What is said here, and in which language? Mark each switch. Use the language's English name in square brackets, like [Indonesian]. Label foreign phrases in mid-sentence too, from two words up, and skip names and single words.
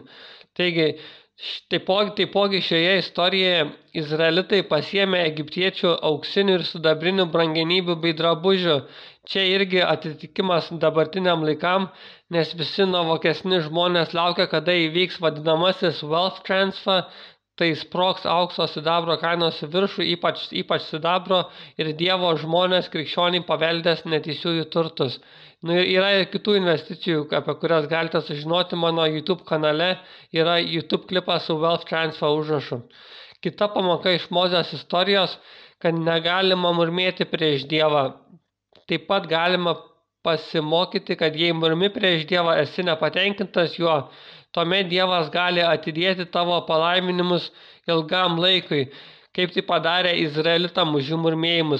[Lithuanian] Taigi, Taipogi šioje istorijoje Izraelitai pasiėmė egiptiečių auksinių ir sidabrinių brangenybių bei drabužių. Čia irgi atitikimas dabartiniam laikam, nes visi nuovokesni žmonės laukia, kada įvyks vadinamasis [English] wealth transfer, [Lithuanian] tai sprogs aukso sidabro kainos viršų, ypač sidabro, ir Dievo žmonės krikščioniai paveldės neteisiųjų turtus. Yra ir kitų investicijų, apie kurias galite sužinoti mano YouTube kanale, yra YouTube klipas su [English] wealth transfer [Lithuanian] užrašu. Kita pamoka iš Mozės istorijos, kad negalima murmėti prieš Dievą. Taip pat galima pasimokyti, kad jei murmi prieš Dievą esi nepatenkintas juo, tuomet Dievas gali atidėti tavo palaiminimus ilgam laikui, kaip tai padarė Izraelitam už jų murmėjimus.